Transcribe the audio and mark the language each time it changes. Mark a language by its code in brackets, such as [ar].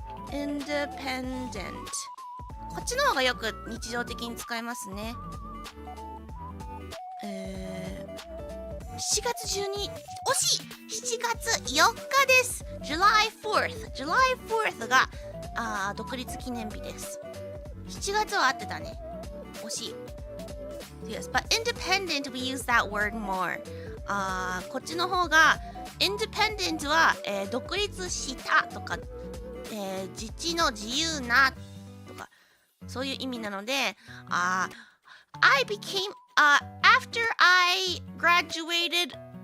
[ja] independent、こっちの方がよく日常的に使えますね。 7月12日、惜しい！ 7月4日です。 July 4th が独立記念日です。 7月は合ってたね。惜しい。 [en] Yes, but independent we use that word more. [ja] こっちの方が independent は、独立したとか、自治の自由なとかそういう意味なので、 [en] I became after I graduated